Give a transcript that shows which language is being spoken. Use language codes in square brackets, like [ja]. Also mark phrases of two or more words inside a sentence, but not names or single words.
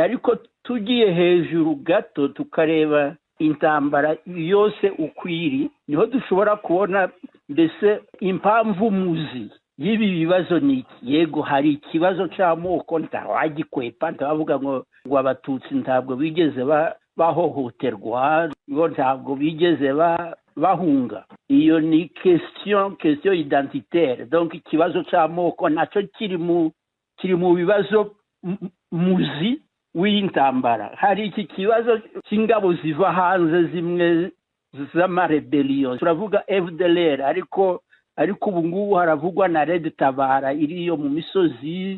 [rw] Ariko tugiye hejuru gato tukareba intambara yose ukwiri, niho dushobora kubona mbese impamvu muzi y'ibi bibazo niki. Yego hari ikibazo cy'amoko ntawagikwepa, ntabavuga ngo abatutsi ntabwo bigeze bahohoterwa, ngo ntabwo bigeze bahunga. Iyo ni [fr] question identitaire. [rw] Donc ikibazo cy'amoko nacyo kiri mu bibazo muzi w'intambara. Hari iki kibazo cy'ingabo ziva hanze zimwe z'amarebellion, turavuga FDLR, ariko ubu ngubu haravugwa na Red Tabara iriyo mu misozi.